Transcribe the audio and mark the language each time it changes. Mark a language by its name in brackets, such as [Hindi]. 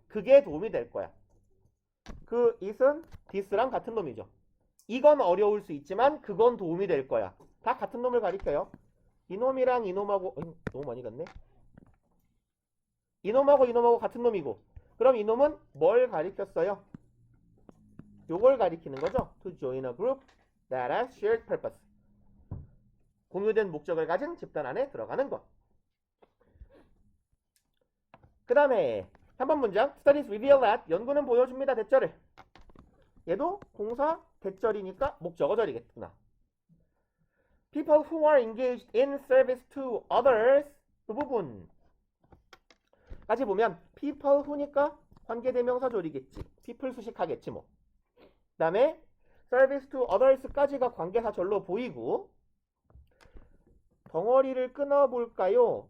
[Korean] 그게 도움이 될 거야. 그 it은 this랑 같은 놈이죠. 이건 어려울 수 있지만 그건 도움이 될 거야. 다 같은 놈을 가리켜요. 이놈이랑 이놈하고 너무 많이 갔네. 이놈하고 같은 놈이고, 그럼 이놈은 뭘 가리켰어요? 요걸 가리키는 거죠. [English] To join a group that has shared purpose. [Korean] 공유된 목적을 가진 집단 안에 들어가는 것. 그 다음에 3번 문장. [English] Studies reveal that. [Korean] 연구는 보여줍니다. 대절을. 얘도 동사 대절이니까 목적어절이겠구나. [English] People who are engaged in service to others. [Korean] 그 부분 까지 보면 [English] people who [Korean] 니까 관계대명사절이겠지. people 수식하겠지 뭐. 그 다음에 [English] service to others [Korean] 까지가 관계사절로 보이고, 덩어리를 끊어볼까요?